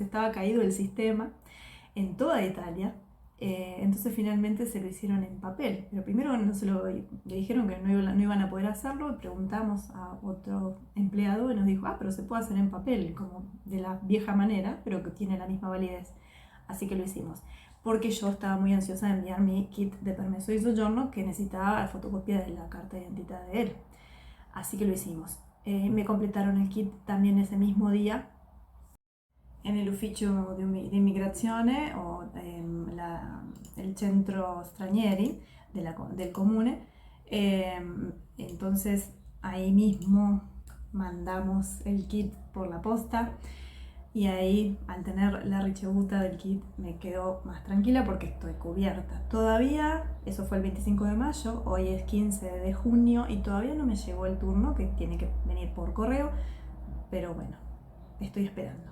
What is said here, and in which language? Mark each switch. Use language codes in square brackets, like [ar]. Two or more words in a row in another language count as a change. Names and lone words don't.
[es] Estaba caído el sistema en toda Italia, entonces finalmente se lo hicieron en papel. Pero primero le dijeron que no iban a poder hacerlo, y preguntamos a otro empleado y nos dijo, pero se puede hacer en papel, como de la vieja manera, pero que tiene la misma validez. Así que lo hicimos, porque yo estaba muy ansiosa de enviar mi kit de permiso [it] di soggiorno, [es] que necesitaba la fotocopia de la carta de identidad de él. Así que lo hicimos. Me completaron el kit también ese mismo día en el [it] ufficio di immigrazione [es] o el [it] centro stranieri del comune. [es] Entonces ahí mismo mandamos el kit por la posta. Y ahí, al tener la ricevuta del kit, me quedo más tranquila porque estoy cubierta. Todavía, eso fue el 25 de mayo, hoy es 15 de junio y todavía no me llegó el turno, que tiene que venir por correo, pero bueno, estoy esperando.